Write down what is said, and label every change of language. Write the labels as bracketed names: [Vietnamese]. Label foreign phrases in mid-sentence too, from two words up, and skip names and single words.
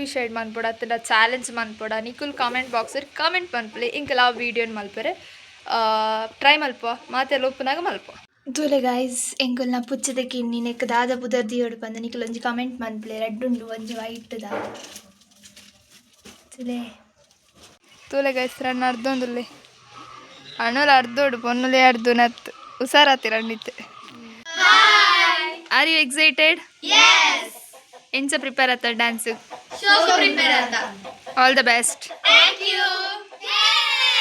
[Tulu] ಶೇಡ್ ಮನ್ಪೊಡು ಅತ್ತಂಡ ಚಾಲೆಂಜ್ ಮನ್ಪೊಡ ನಿಕುಲ್ ಕಾಮೆಂಟ್ ಬಾಕ್ಸಲ್ಲಿ ಕಾಮೆಂಟ್ ಮನ್ಪಲೆ ಇಂಕಲ್ಲ ಆ ವೀಡಿಯೋನ ಮಲ್ಪರೆ ಟ್ರೈ ಮಲ್ಪ ಮಾತೆಲ್ಲ ಒಪ್ಪುನಾಗ ಮಲ್ಪ ತೂಲೆ ಗೈಸ್ ಎಂಕುಲ್ನ ಪುಚ್ಚದ ಕಿನ್ನಿ ನೆಕ್ ದಾದ ಬುದರ್ ದಿಯೋಡು ಪಂದ ನಿಕುಲ್ ಒಂಜಿ ಕಾಮೆಂಟ್ ಮನ್ಪಲೆ ರೆಡ್ ಉಂಡು ಒಂಜಿ ವೈಟ್ ದಾದ ತೂಲೆ ಗೈಸ್ ರಣ್ಣ ಅರ್ಧೊಂದುಲ್ಲೆ ಅಣ್ಣುಲ ಅರ್ಧೋಡು ಪೊನ್ನುಲೆ ಅರ್ಧ ನತ್ ಹುಷಾರಾತಿ ರಂಡಿತ್ತೆ [English] Are you excited? Yes. [Tulu] Enja prepare atta dance. [English] all the best. thank you.